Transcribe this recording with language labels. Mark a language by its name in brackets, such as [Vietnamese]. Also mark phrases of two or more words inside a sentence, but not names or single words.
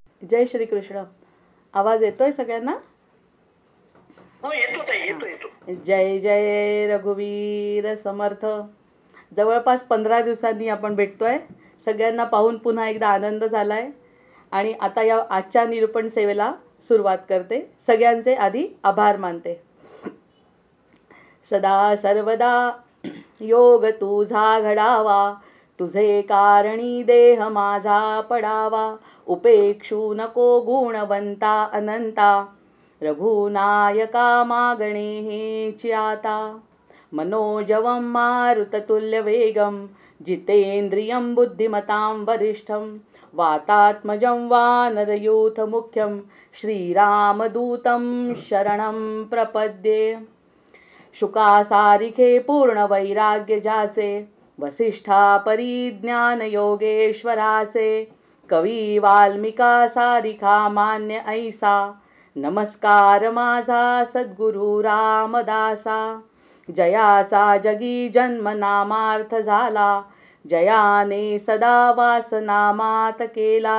[Marathi] जय श्री कृष्ण. आवाज येतोय सगळ्यांना? हो येतो ताई, येतो. जय जय रघुवीर समर्थ. जवळपास 15 दिवसांनी आपण भेटतोय. सगळ्यांना पाहून पुन्हा एकदा आनंद झालाय. आणि आता या आजच्या निरूपण सेवेला सुरुवात करते. सगळ्यांचे आधी आभार मानते. सदा सर्वदा योग तुझा घडावा, तुझे कारणी देह माझा पडावा. उपेक्षू नको गुणवंता अनंता, रघुनायका मागणे हेची आता. [Sanskrit] मनोजवं मारुततुल्यवेगं, जितेन्द्रियं बुद्धिमतां वरिष्ठं. वातात्मजं वानरयूथमुख्यं, श्रीरामदूतं शरणं प्रपद्ये. [Marathi] शुकासारिखे पूर्ण वैराग्य ज्याचे, वसिष्ठा परिज्ञान योगेश्वराचे. कवी वाल्मिका सारिखा मान्य ऐसा, नमस्कार माझा सद्गुरु रामदासा. जयाचा जगी जन्म नामार्थ झाला, जयाने सदा वासनामात केला.